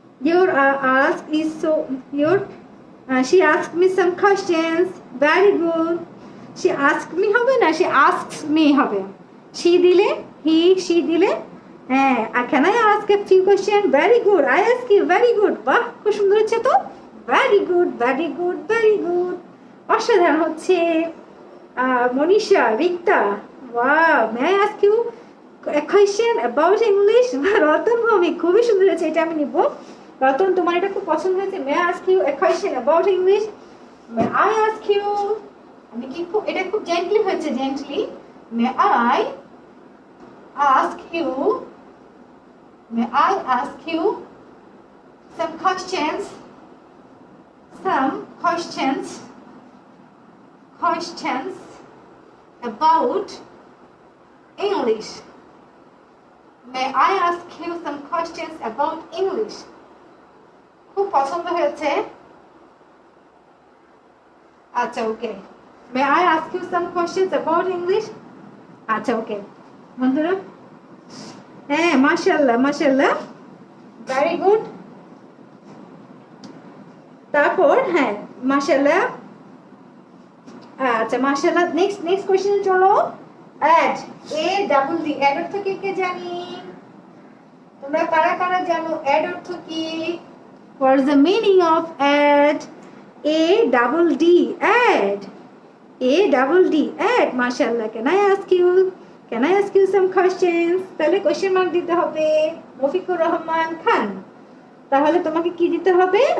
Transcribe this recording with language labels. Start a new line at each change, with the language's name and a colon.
English: Your ask is so, your she asked me some questions, very good. She asked me
Bangla: হবে না,
English: she asks me হবে। she
Bangla: দিলে,
English: he, she দিলে, হ্যাঁ, can I ask a few questions? Very good, I ask you, very good।
Bangla: বাহ, খুব সুন্দর হচ্ছে তো,
English: very good, very good, very good,
Bangla: অসাধারণ হচ্ছে।
English: Manisha, Rikta, wow, may I ask you a question about English?
Bangla: Ratan Bhowmik, খুবই সুন্দর হয়েছে, এটা আমি নিব। রতন, তোমার এটা খুব পছন্দ হয়েছে।
English: may I ask you a question about English? may I ask you,
Bangla: আমি কি খুব, এটা খুব জেন্টলি হয়েছে, gently.
English: may I ask you, may I ask you some questions, some questions, questions about English, May I ask you some questions about English?
Bangla: খুব পছন্দ হয়েছে। আচ্ছা ওকে।
English: May I ask you some questions about English?
Bangla: আচ্ছা ওকে বন্ধুরা, হ্যাঁ মাশাআল্লাহ মাশাআল্লাহ, very good. তারপর হ্যাঁ মাশাআল্লাহ, আচ্ছা মাশাআল্লাহ। নেক্সট কোশ্চেন চলো। অ্যাড, এ ডাবল ডি, অ্যাড অর্থ কি কে জানি? তোমরা কারা কারা জানো অ্যাড অর্থ কি?
English: What is the meaning of add? A double D, add. A double D, add. Mashallah. Can I ask you some questions?
Bangla: তাহলে কোশ্চেন মার্ক দিতে হবে। মফিকুর রহমান খান, তাহলে তোমাকে কি দিতে হবে?